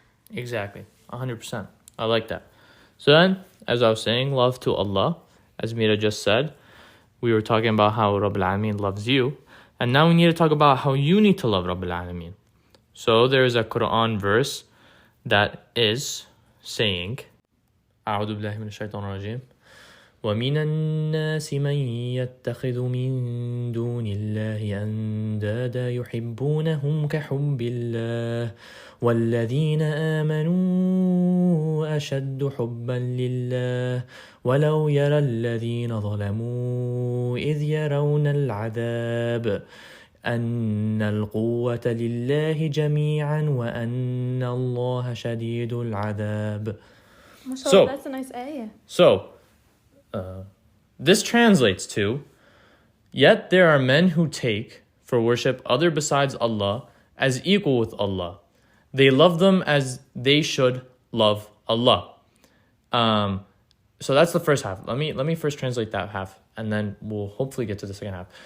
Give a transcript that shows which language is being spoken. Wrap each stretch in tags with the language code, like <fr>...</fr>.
<en>Exactly, 100%. I like that. So then, as I was saying, love to Allah, as Mira just said, we were talking about how Rabbul Alameen loves you, and now we need to talk about how you need to love Rabbul Alameen. So there is a Quran verse that is saying,</en> <ar>أعوذ بالله من الشيطان الرجيم. ومن الناس من يتخذ من دون الله أندادا يحبونهم كحب الله والذين آمنوا أشد حبا لله ولو يرى الذين ظلموا إذ يرون العذاب أن القوة لله جميعا وأن الله شديد العذاب.</ar> <en>So that's a nice ayah. This translates to, yet there are men who take for worship other besides Allah as equal with Allah. They love them as they should love Allah. So that's the first half. Let me first translate that half, and then we'll hopefully get to the second half.</en>